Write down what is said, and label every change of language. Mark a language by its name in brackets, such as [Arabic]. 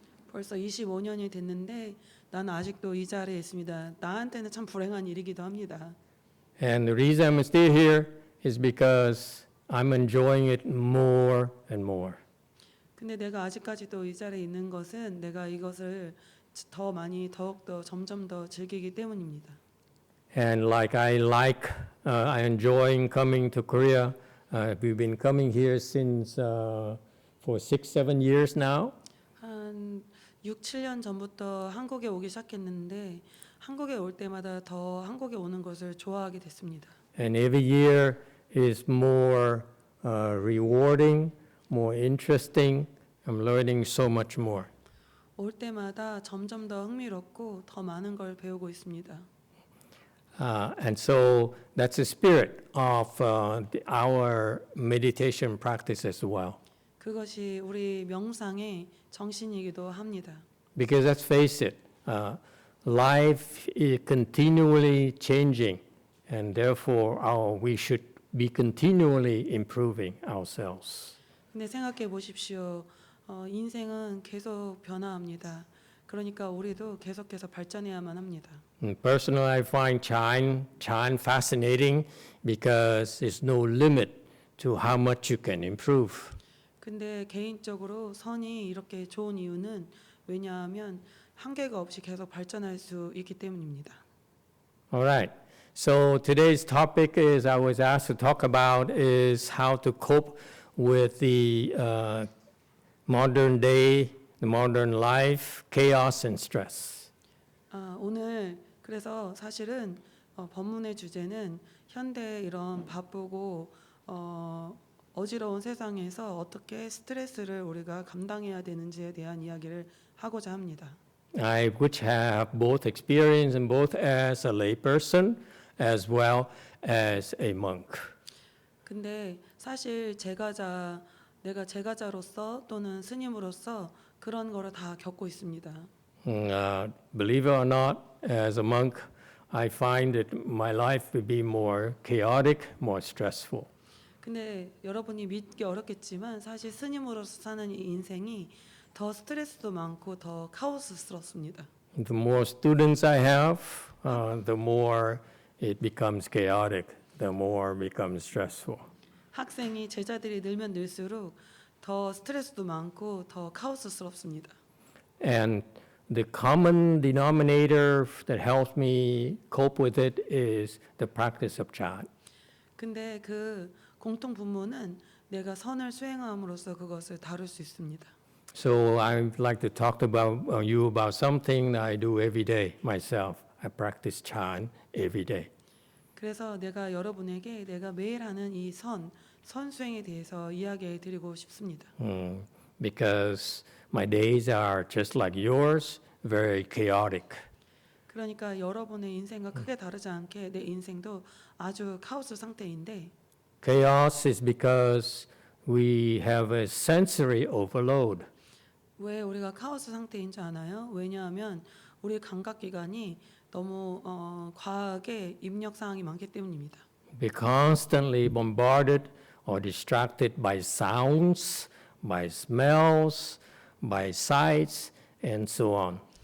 [Korean] 벌써 25년이 됐는데 나는 아직도 이 자리에 있습니다. 나한테는 참 불행한 일이기도 합니다. [English] And the reason I'm still here is because I'm enjoying it more and more. [Korean] 근데 내가 아직까지도 이 자리에 있는 것은 내가 이것을 더 많이 더욱더 점점 더 즐기기 때문입니다. [English] And I enjoying coming to Korea. We've been coming here since for 6-7 years now. [Korean] 한 6, 7년 전부터 한국에 오기 시작했는데 한국에 올 때마다 더 한국에 오는 것을 좋아하게 됐습니다. [English] And every year is more rewarding, more interesting. I'm learning so much more. [Korean] 올 때마다 점점 더 흥미롭고 더 많은 걸 배우고 있습니다. [English] And so that's the spirit of our meditation practice as well. [Korean] 그것이 우리 명상의 정신이기도 합니다. [English] Because let's face it, life is continually changing, and therefore we should be continually improving ourselves. [Korean] 근데 생각해 보십시오. 인생은 계속 변화합니다. 그러니까 우리도 계속해서 발전해야만 합니다. [English] Personally, I find Chan fascinating because there's no limit to how much you can improve. [Korean] 근데 개인적으로 선이 이렇게 좋은 이유는 왜냐하면 한계가 없이 계속 발전할 수 있기 때문입니다. [English] All right. So today's topic is I was asked to talk about is how to cope with the modern day, the modern life, chaos and stress. [Korean] 오늘 그래서 사실은 본문의 주제는 현대 이런 바쁘고 어지러운 세상에서 어떻게 스트레스를 우리가 감당해야 되는지에 대한 이야기를 하고자 합니다. [English] I which have both experience in both as a layperson as well as a monk. [Korean] 근데 사실 내가 제가자로서 또는 스님으로서 그런 거를 다 겪고 있습니다. [English] Believe it or not, as a monk, I find that my life will be more chaotic, more stressful. [Korean] 근데 여러분이 믿기 어렵겠지만 사실 스님으로서 사는 이 인생이 더 스트레스도 많고 더 카오스스럽습니다. [English] The more students I have, the more it becomes chaotic, the more it becomes stressful. [Korean] 학생이 제자들이 늘면 늘수록 더 스트레스도 많고 더 카오스스럽습니다. [English] And the common denominator that helps me cope with it is the practice of Chan. [Korean] 근데 그 공통 분모는 내가 선을 수행함으로써 그것을 다룰 수 있습니다. [English] So I'd like to talk about you about something that I do every day myself. I practice Chan every day. [Korean] 그래서 내가 여러분에게 내가 매일 하는 이 선수행에 대해서 이야기해 드리고 싶습니다. [English] Because my days are just like yours, very chaotic. [Korean] 그러니까 여러분의 인생과 크게 다르지 않게 내 인생도 아주 카오스 상태인데 [English] Chaos is because we have a sensory overload. [Korean] 왜 우리가 카오스 상태인 줄 아나요? 왜냐하면 우리 감각기관이 너무 과하게 입력 사항이 많기 때문입니다. [English] We're constantly bombarded or distracted by sounds, by smells, by sights, and so on.